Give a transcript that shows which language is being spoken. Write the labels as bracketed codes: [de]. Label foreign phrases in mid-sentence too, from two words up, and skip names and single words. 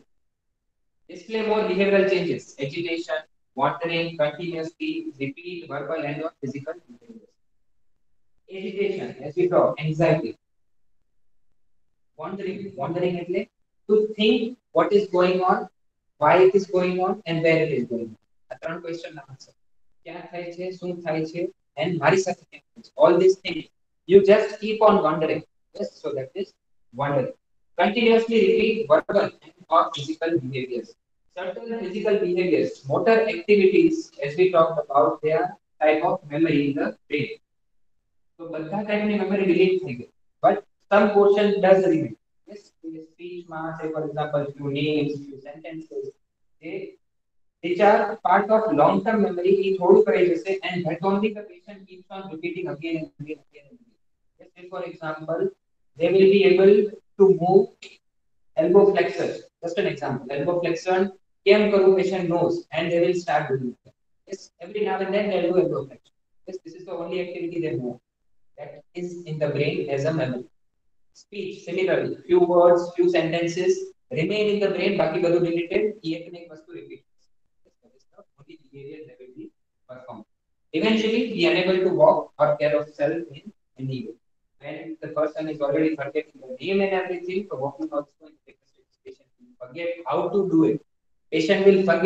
[en] Display more behavioral changes, agitation, wandering, continuously, repeat, verbal and or physical behaviors. Agitation, as we talk, anxiety. Wandering એટલે to think what is going on, why it is going on, and where it is going on. [gu] આ ત્રણ question ના answer. ક્યાં થાય છે, શું થાય છે, and મારી સાથે કેમ થાય છે. [en] All these things, you just keep on wondering. Yes, so that is wondering. Continuously repeat verbal and or physical behaviors. Certain physical behaviors, motor activities, as we talked about, they are type of memory in the brain. [gu] So બધા ટાઈપની memory delete થઈ ગઈ. [en] But some portion does remain. Yes, in speech માં, say for example, few names, few sentences, they which are part of long-term memory, [gu] એ થોડું કરી જશે, [en] and that only the patient keeps on repeating again and again and again. Yes, say for example, they will be able to move elbow flexor. Just an example, elbow flexor, [gu] કેમ કરવું [en] patient knows, and they will start doing it. Yes, every now and then they'll do elbow flexion. Yes, this is the only activity they know. That is in the brain as a memory. Speech, similarly, few words, few sentences remain in the brain, [gu] બાકી બધું [en] deleted, [gu] એ એક ને એક વસ્તુ repeat. [en] That is the only behavior that will be performed. Eventually, be unable to walk or care of self in any way. When the person is already forgetting the name and everything, so walking also in the patient will forget how to do it. Patient will forget.